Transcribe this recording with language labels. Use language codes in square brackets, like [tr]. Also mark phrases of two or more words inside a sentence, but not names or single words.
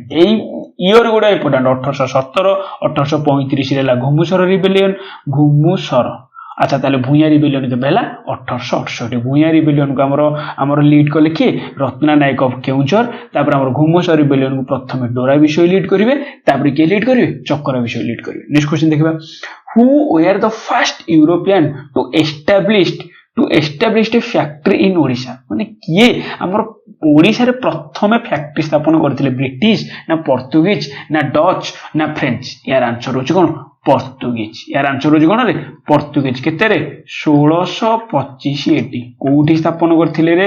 [or] ଏଇ ଇୟର ଗୁଡା ଇମ୍ପୋର୍ଟାଣ୍ଟ। 1817, 1835 ହେଲା ଘୁମୁସର ରିବେଲିୟନ। ଘୁମୁସର। ଆଚ୍ଛା, ତାହେଲେ ଭୂୟାଁ ରିବେଲିୟନ କେବେ ହେଲା? 1868। ଭୂୟାଁ ରିବେଲିୟନ କୁ ଆମର ଲିଡ୍ କଲେ କିଏ? ରତ୍ନା ନାୟକ ଅଫ କେଉଁଝର। ତାପରେ ଆମର ଘୁମୁସର ରିବେଲିୟନ କୁ ପ୍ରଥମେ ଡୋରା ବିଶୋଇ ଲିଡ୍ କରିବେ, ତାପରେ କିଏ ଲିଡ୍ କରିବେ? ଚକରା ବିଶୋଇ ଲିଡ୍ କରିବେ। [en] next question [or] ଦେଖିବା। [en] Who were the first European to establish a factory in Odisha? [or] ମାନେ କିଏ ଆମର ଓଡିଶାରେ ପ୍ରଥମେ ଫ୍ୟାକ୍ଟ୍ରି ସ୍ଥାପନ କରିଥିଲେ? ବ୍ରିଟିଶ ନା ପର୍ତ୍ତୁଗୀଜ ନା ଡଚ ନା ଫ୍ରେଞ୍ଚ? ୟାର ଆନ୍ସର ହଉଛି କଣ? ପର୍ତ୍ତୁଗୀଜ। ୟାର ଆନ୍ସର ହଉଛି କଣ ରେ? ପର୍ତ୍ତୁଗୀଜ। କେତେରେ? 1625 AD। କୋଉଠି ସ୍ଥାପନ କରିଥିଲେ ରେ?